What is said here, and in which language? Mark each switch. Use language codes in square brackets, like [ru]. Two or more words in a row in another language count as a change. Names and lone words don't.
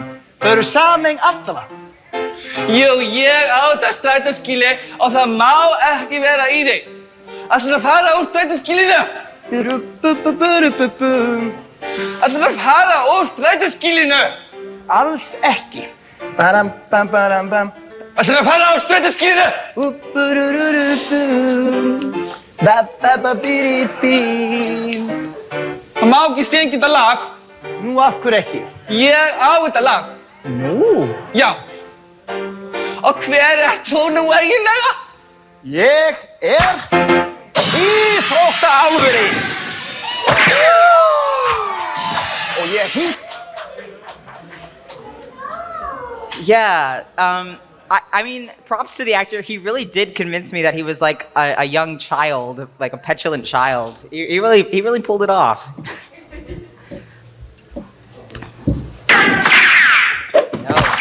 [is] Þau eru sameign allra. Jú, ég á þetta strætóskýli og það má ekki vera í því. Ætlarðu að fara úr strætóskýlinu? Ætlarðu að fara úr strætóskýlinu? Alls ekki. Baram, bam, baram, bam. Ætlarðu að fara úr strætóskýlinu? Það má ekki syngja þetta lag. Nú, af hverju ekki? Ég á þetta lag. Nú? Já. Og hver er þú nú eiginlega? Ég er íþróttaálfurinn. Og ég hýtt. [en] Yeah, I mean, props to the actor. He really did convince me that he was like a young child, like a petulant child. He really pulled it off. No.